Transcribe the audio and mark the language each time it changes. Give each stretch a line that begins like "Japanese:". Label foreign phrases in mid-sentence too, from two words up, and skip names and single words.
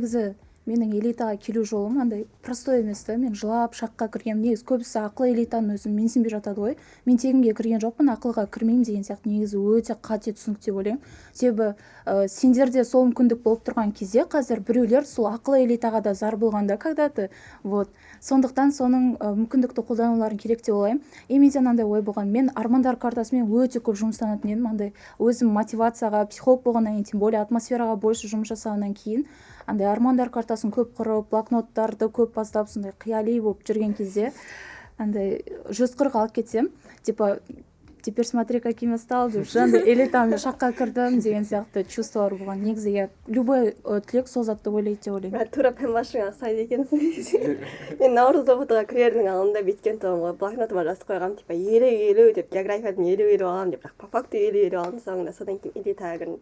Kazakh: Негізі менің элитаға келу жолым андай простой емес та. Мен жылап шаққа кіргенмін. Негізі көбісі ақылы элитаның өзін менсінбей жатады ғой. Мен тегінге кірген жоқпын, ақылға кірмеймін деген сияқты негізі өте қате түсінік деп ойлаймын. Себебі сендерде сол мүмкіндік болып тұрған кезде қазір біреулер сол ақылы элитаға да зар болғанда когда-то. Вот. Сондықтан соның мүмкіндікті қолдануларын керек деп ойлаймын. Менде андай ой болған. Мен армандар картасымен өте көп жұмыстанатын едім. Андай өзім мотивацияға, психолог болғаннан кейін,
Russian: тем более
Kazakh: атмосфераға больше жұмыс жасағаннан кейін, андай армандар картасын көп құрып, блокноттарды көп бастап, сондай қияли болып жүрген кезде, андай 140 алып кетсем,
Russian: типа теперь смотри, каким я стал
Kazakh: деп жаңағыдай элитамен шаққа кірдім деген сияқты чувстволар болған. Негізі
Russian: я любой
Kazakh: түлек сол затты ойлайды деп ойлаймын. Тура пән басшыңа ұқсайды екенсің. Мен наурыз оқытуға кірердің алдында беткен тоғымға блокнотыма жазып қойғам, типа 50-50 деп, географиядан 50-50 аламын деп, бірақ
Russian: по факту
Kazakh: 50-50 алдым, соңында содан кейін элитаға кірдім.